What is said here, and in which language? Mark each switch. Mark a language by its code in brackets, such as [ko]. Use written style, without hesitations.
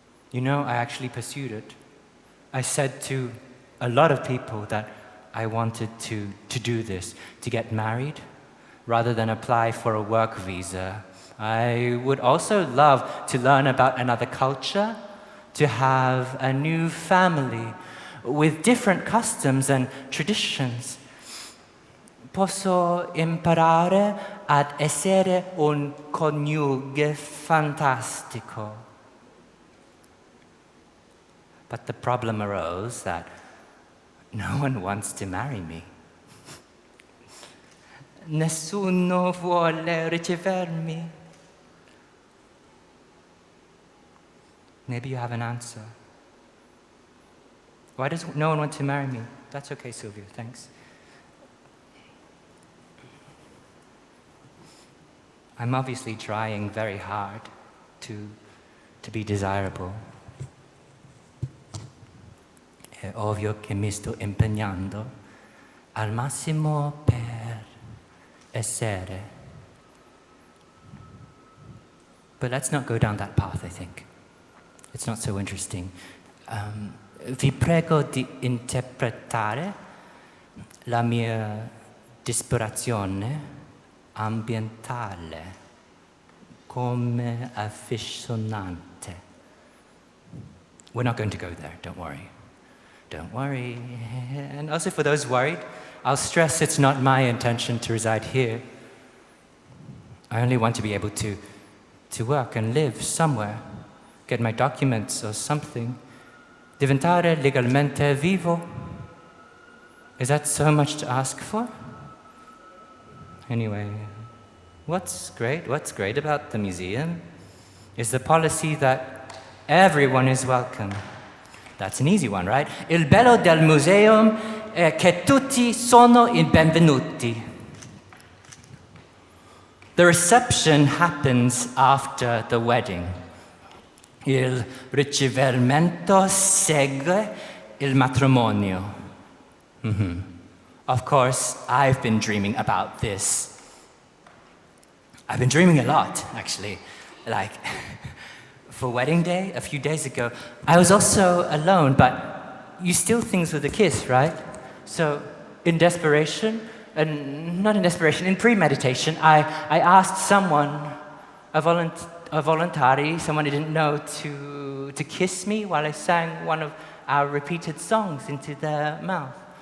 [en] You know, I actually pursued it. I said to a lot of people that I wanted to do this, to get married, rather than apply for a work visa. I would also love to learn about another culture, to have a new family with different customs and traditions. [it] Posso imparare ad essere un coniuge fantastico. [en] But the problem arose that no one wants to marry me. [it] Nessuno vuole ricevermi. [en] Maybe you have an answer. Why does no one want to marry me? That's okay, Sylvia, thanks. I'm obviously trying very hard to be desirable. [it] È ovvio che mi sto impegnando al massimo per essere. [en] But let's not go down that path, I think. It's not so interesting. [it] Vi prego di interpretare la mia disperazione ambientale come affascinante. [en] We're not going to go there, don't worry. Don't worry. And also for those worried, I'll stress it's not my intention to reside here. I only want to be able to work and live somewhere. Get my documents or something. [it] Diventare legalmente vivo. [en] Is that so much to ask for? Anyway, what's great about the museum is the policy that Everyone is welcome. That's an easy one, right? [it] Il bello del museo è che tutti sono i benvenuti. [en] The reception happens after the wedding. [it] Il ricevimento segue il matrimonio. [en] Of course, I've been dreaming about this. I've been dreaming a lot, actually. Like, for wedding day, a few days ago, I was also alone, but you steal things with a kiss, right? So, in desperation, not in desperation, in premeditation, I asked someone, a voluntary, someone I didn't know, to kiss me while I sang one of our repeated songs into their mouth.